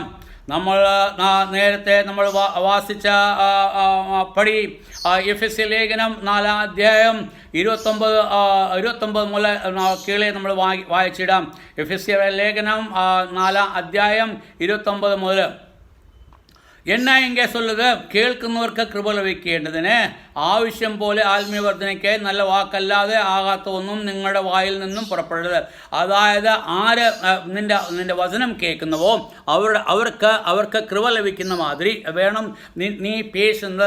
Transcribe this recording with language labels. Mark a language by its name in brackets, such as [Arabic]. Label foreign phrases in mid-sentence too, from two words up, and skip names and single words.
[Malayalam] നമ്മൾ നേരത്തെ നമ്മൾ വാസിച്ച പടി എഫെസ്യ ലേഖനം 4-ാം അധ്യായം 29 മുതൽ കീഴെ നമ്മൾ വായിച്ചിടാം. എഫെസ്യ ലേഖനം 4-ാം അധ്യായം 29 മുതൽ. [Tamil] என்ன இங்கே சொல்லுது? [Malayalam] കേൾക്കുന്നവർക്ക് കൃപ ലഭിക്കേണ്ടതിന് ആവശ്യം പോലെ ആത്മീയവർദ്ധനയ്ക്ക് നല്ല വാക്കല്ലാതെ ആകാത്ത ഒന്നും നിങ്ങളുടെ വായിൽ നിന്നും പുറപ്പെടരുത്. അതായത് ആര് നിന്റെ വചനം കേൾക്കുന്നുവോ അവർക്ക് കൃപ ലഭിക്കുന്ന മാതിരി വേണം നീ പേശുന്നത്.